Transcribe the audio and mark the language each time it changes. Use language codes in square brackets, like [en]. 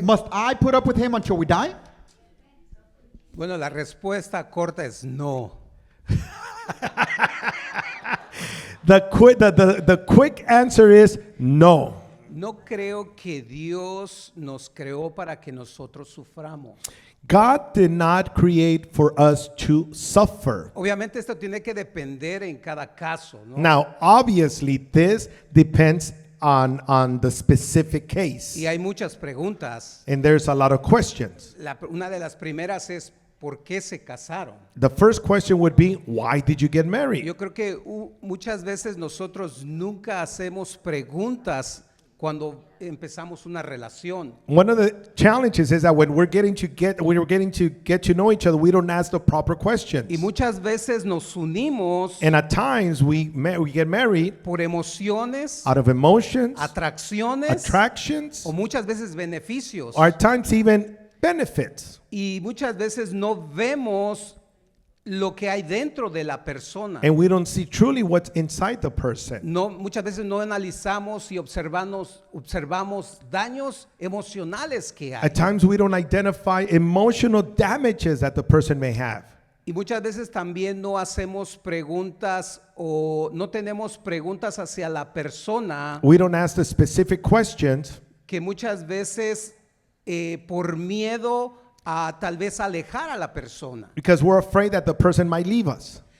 [en] must I put up with him until we die? [es] Bueno, la respuesta corta es no. [en] The quick answer is no. [es] No creo que Dios nos creó para que nosotros suframos. [en] God did not create for us to suffer. [es] Obviamente esto tiene que depender en cada caso, ¿no? [en] Now, obviously, this depends on the specific case. [es] Y hay muchas preguntas. [en] And there's a lot of questions. [es] Una de las primeras es ¿por qué se casaron? [en] The first question would be, why did you get married? [es] Yo creo que muchas veces nosotros nunca hacemos preguntas cuando empezamos una relación. [en] One of the challenges is that when we're getting to get to know each other, we don't ask the proper questions. [es] Y muchas veces nos unimos [en] And at times we get married [es] por emociones, [en] out of emotions, [es] atracciones [en] attractions, [es] o muchas veces beneficios. [en] or at times even benefits. [es] Y muchas veces no vemos lo que hay dentro de la persona. [en] And we don't see truly what's inside the person. [es] No, muchas veces no analizamos y observamos daños emocionales que hay. [en] At times we don't identify emotional damages that the person may have. [es] Y muchas veces también no hacemos preguntas o no tenemos preguntas hacia la persona [en] We don't ask the specific questions [es] que muchas veces por miedo a tal vez alejar a la persona. [en] because we're afraid that the person might leave us.